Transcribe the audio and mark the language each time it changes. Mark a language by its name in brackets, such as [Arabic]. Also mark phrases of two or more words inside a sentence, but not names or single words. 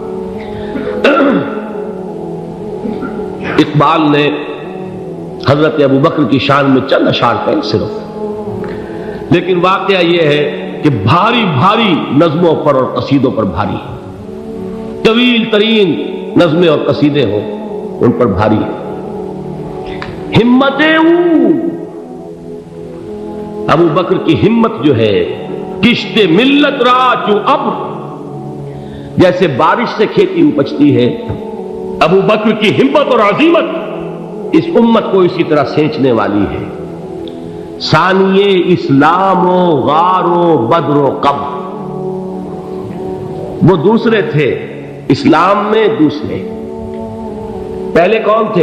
[Urdu] اقبال نے حضرت ابو بکر کی شان میں چند اشعار کہے صرف، لیکن واقعہ یہ ہے کہ بھاری بھاری نظموں پر اور قصیدوں پر بھاری ہے. طویل ترین نظمیں اور قصیدے ہوں ان پر بھاری ہے. ہمتیں ابو بکر کی ہمت جو ہے [Persian] کشت ملت را چو ابر، [Urdu] جیسے بارش سے کھیتی اپجتی ہے، ابو بکر کی ہمت اور عزیمت اس امت کو اسی طرح سینچنے والی ہے۔ [Persian] ثانیے اسلام و غار و بدر و قبر، [Urdu] وہ دوسرے تھے اسلام میں، دوسرے پہلے کون تھے؟